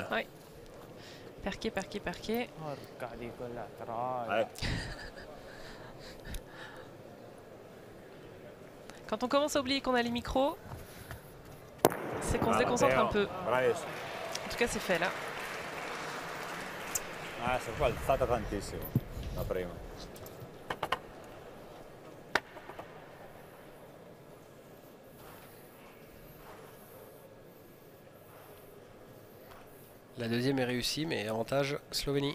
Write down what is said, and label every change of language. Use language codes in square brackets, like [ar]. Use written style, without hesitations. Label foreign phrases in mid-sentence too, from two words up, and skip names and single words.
[it] Ouais. Perqué, perqué, perqué. [fr] Quand on commence à oublier qu'on a les micros, c'est qu'on se déconcentre un peu. En tout cas, c'est fait là. [it] Ah, sta qua è alzata tantissimo, la prima. [fr] La deuxième est réussie, mais avantage Slovénie.